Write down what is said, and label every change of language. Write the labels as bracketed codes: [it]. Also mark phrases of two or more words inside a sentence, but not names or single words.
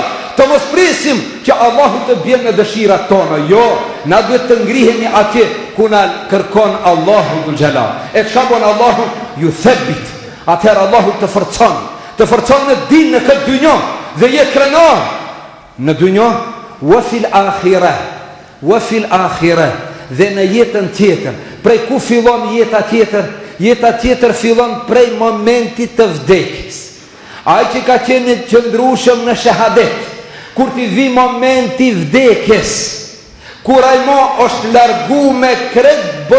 [sq] Të mos prisim që Allahu të bjen në dëshirat tona. Jo, na duhet të ngrihemi atje ku na kërkon Allahu [ar] ذو الجلال. [sq] E çka bën Allahu? Ju thabbit. Atëherë Allahu të forcon në din në këtë dynjë dhe je krenar në dynjë [ar] وفي الآخرة [sq] dhe në jetën tjetër. Prej ku fillon jeta tjetër? Jeta tjetër fillon prej momentit të vdekjes. Ai që ka qenë qëndrueshëm në shahadet, kur ti vi momenti vdekjes, kur ai mo është largu me krejt bot